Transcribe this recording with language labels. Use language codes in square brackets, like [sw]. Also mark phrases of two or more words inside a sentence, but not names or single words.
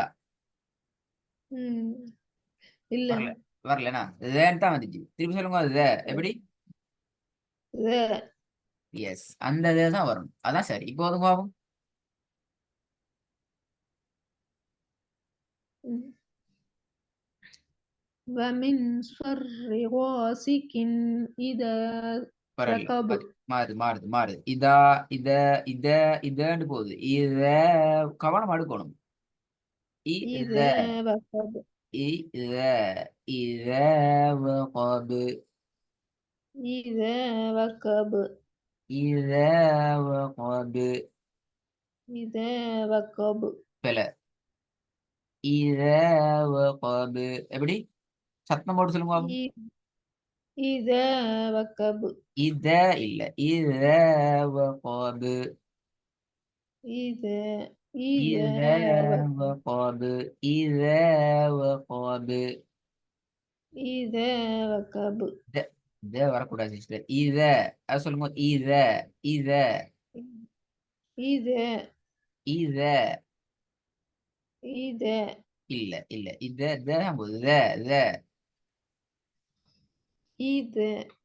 [ta] ம். இல்ல. வரல. வரலனா தேன் தான் வந்துச்சு. திருப்பி சொல்லுங்க அது எப்படி? த எஸ், அந்த இதே தான் வரும். அதான் சரி. இப்போ வந்து பாப்போம். ம். [ar] ومن شر غاسق إذا [ta] பரவாயில்ல. [ar] وقب [ta] மாறுது மாறுது மாறுது. இதா இத இத இதன்னு போகுது. இத கவனம் அடுக்கணும். இத [ar] إذا وقب إذا إذا وقب إذا وقب إذا وقب إذا وقب பில إذا وقب எப்படி? [ta] சத்தம் போட்டு சொல்லுங்க பாப்போம். [ar] إ- إذا وقب இத இல்ல. إذا وقب إذا إذا இத وقب وقب إذا وقب إذا وقب إذا إذا [ta] வரக்கூடாது சிஸ்டர். இத அது சொல்லுங்க. [ar] إذا إذا إذا இத إذا [ta] இல்ல இல்ல. இத தான் போகுது. இத [ar] إذا